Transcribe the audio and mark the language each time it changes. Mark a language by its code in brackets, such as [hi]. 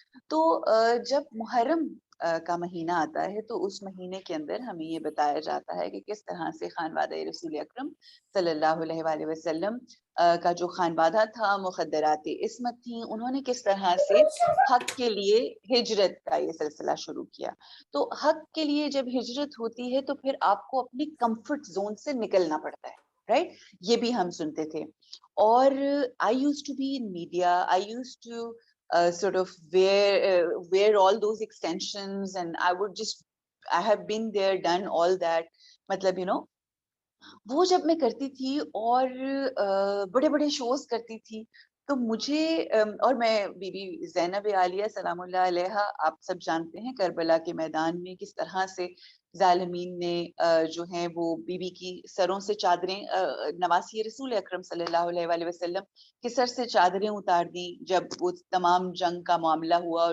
[ur] تو جب محرم کا مہینہ آتا ہے تو اس مہینے کے اندر ہمیں یہ بتایا جاتا ہے کہ کس طرح سے خانوادہ رسول اکرم صلی اللہ علیہ وآلہ وسلم کا جو خانوادہ تھا، مخدرات عصمت تھیں، انہوں نے کس طرح سے حق کے لیے ہجرت کا یہ سلسلہ شروع کیا. تو حق کے لیے جب ہجرت ہوتی ہے تو پھر آپ کو اپنی کمفرٹ زون سے نکلنا پڑتا ہے، رائٹ؟ یہ بھی ہم سنتے تھے. [en] اور I used to be in media, I used to sort of wear all those extensions, and I have been there, done all that. [ur] مطلب وہ جب میں کرتی تھی اور بڑے بڑے شوز کرتی تھی تو مجھے اور میں بی بی زینب عالیہ سلام اللہ علیہا، آپ سب جانتے ہیں کربلا کے میدان میں کس طرح سے ظالمین نے جو ہیں وہ بی بی کی سروں سے چادریں، نواسی رسول اکرم صلی اللہ علیہ وآلہ وسلم کے سر سے چادریں اتار دیں جب وہ تمام جنگ کا معاملہ ہوا.